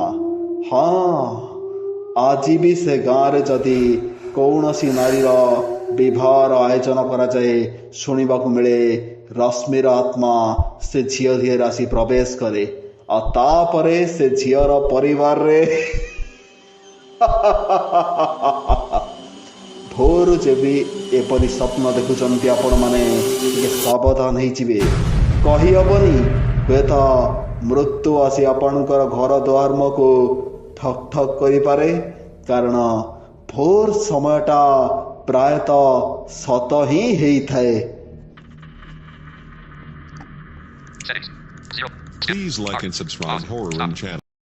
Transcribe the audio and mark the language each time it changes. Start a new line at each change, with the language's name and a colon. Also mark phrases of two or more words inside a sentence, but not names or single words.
Odia: ହଁ, ଆଜି ବି ସେ ଗାଁରେ ଯଦି କୌଣସି ନାରୀର ବିବାହର ଆୟୋଜନ କରାଯାଏ ଶୁଣିବାକୁ ମିଳେ ରଶ୍ମିର ଆତ୍ମା ସେ ଝିଅ ଦିହରେ ଆସି ପ୍ରବେଶ କରେ ଆଉ ତାପରେ ସେ ଝିଅର ପରିବାରରେ ଭୋରୁ ଯେବି ଏପରି ସ୍ୱପ୍ନ ଦେଖୁଛନ୍ତି ଆପଣମାନେ ଟିକେ ସାବଧାନ ହେଇଯିବେ। କହିହେବନି, ହୁଏତ ମୃତ୍ୟୁ ଆସି ଆପଣଙ୍କର ଘର ଦୁଆରମୁହଁକୁ ଠକ୍ ଠକ୍ କରିପାରେ। କାରଣ ଭୋର ସମୟଟା ପ୍ରାୟତଃ ସତ ହିଁ ହେଇଥାଏ। Settings. 0.
English: Please like and subscribe Horror Room channel.